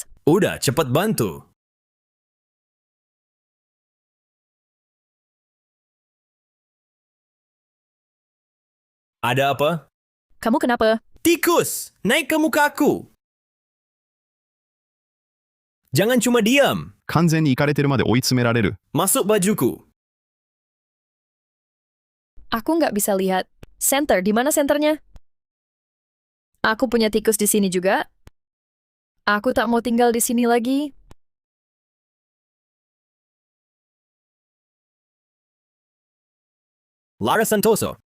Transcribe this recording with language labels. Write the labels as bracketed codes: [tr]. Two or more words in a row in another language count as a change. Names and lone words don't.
[id] Udah, cepat bantu. Ada apa? Kamu kenapa? Tikus! Naik ke mukaku! Jangan cuma diam. [ja] 完全にイカれてるまで追い詰められる。 [id] Masuk bajuku. Aku nggak bisa lihat. Center, di mana senternya? Aku punya tikus di sini juga. Aku tak mau tinggal di sini lagi. Lara Santoso.